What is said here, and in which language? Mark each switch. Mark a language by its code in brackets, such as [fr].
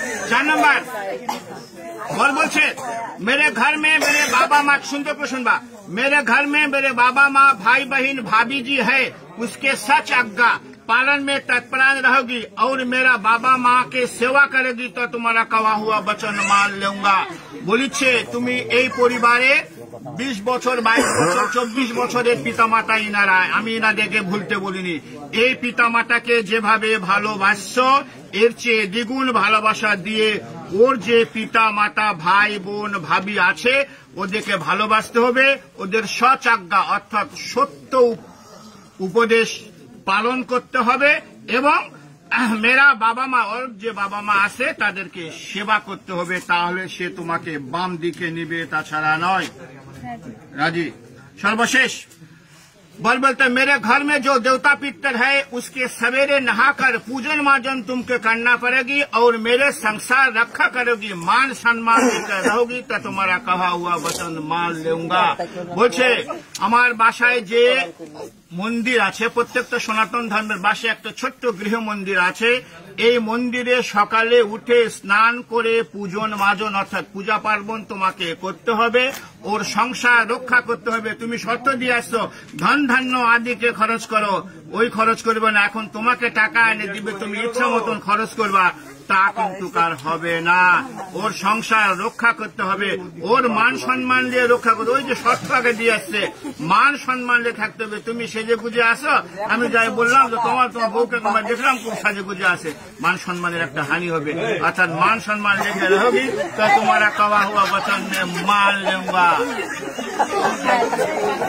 [hi] 4 number और बोलছে, मेरे घर में मेरे बाबा माँ, सुनते को सुनबा, मेरे घर में मेरे बाबा माँ भाई बहन भाभी जी है, उसके सच आज्ञा पालन में तत्परायण रहोगी और मेरा बाबा माँ के सेवा करेगी तो तुम्हारा कहा हुआ वचन मान लूंगा। [bn] বলিছে তুমি এই পরিবারে 20 বছর 22 বছর 24 বছরের পিতামাতা ইনারা, আমি ইনাদেরকে ভুলতে বলিনি। এই পিতামাতাকে যেভাবে ভালোবাসছো এর চেয়ে দ্বিগুণ ভালোবাসা দিয়ে ওর যে পিতা মাতা ভাই বোন ভাবি আছে ওদেরকে ভালোবাসতে হবে, ওদের সৎআজ্ঞা অর্থাৎ সত্য উপদেশ পালন করতে হবে এবং মেরা বাবা মা ওর যে বাবা মা আছে তাদেরকে সেবা করতে হবে, তাহলে সে তোমাকে বাম দিকে নিবে, তাছাড়া নয়। রাজি। সর্বশেষ [hi] बोलते मेरे घर में जो देवता पितर है उसके सवेरे नहाकर पूजन मार्जन तुमको करना पड़ेगी और मेरे संसार रखा करोगी, मान सम्मान देकर रहोगी तो तुम्हारा कहा हुआ वचन मान लूंगा। [bn] বলছে আমার বাসায় যে মন্দির আছে, প্রত্যেকটা সনাতন ধর্মের বাসায় একটা ছোট্ট গৃহ মন্দির আছে, এই মন্দিরে সকালে উঠে স্নান করে পূজন মাজন অর্থাৎ পূজা পার্বণ তোমাকে করতে হবে, ওর সংসার রক্ষা করতে হবে। তুমি শর্ত দিয়ে আসছো ধন ধান্য আদিকে খরচ করো, ওই খরচ করবে না, এখন তোমাকে টাকা এনে দিবে, তুমি ইচ্ছা মতন খরচ করবা, তা কিন্তু কার হবে না। ওর সংসার রক্ষা করতে হবে, ওর মান সম্মান দিয়ে রক্ষা করতে, ওই যে শর্ত আগে দিয়ে আসছে মান সম্মান দিয়ে থাকতে হবে। তুমি সেজে গুজে আসো, আমি যাই বললাম যে তোমার বউকে তোমার দেখলাম খুব সাজে গুজে আসে, মান সম্মানের একটা হানি হবে। অর্থাৎ মান সম্মান রেখে [hi] রहोगी तो तुम्हारा कहा हुआ वचन में मान लूंगा।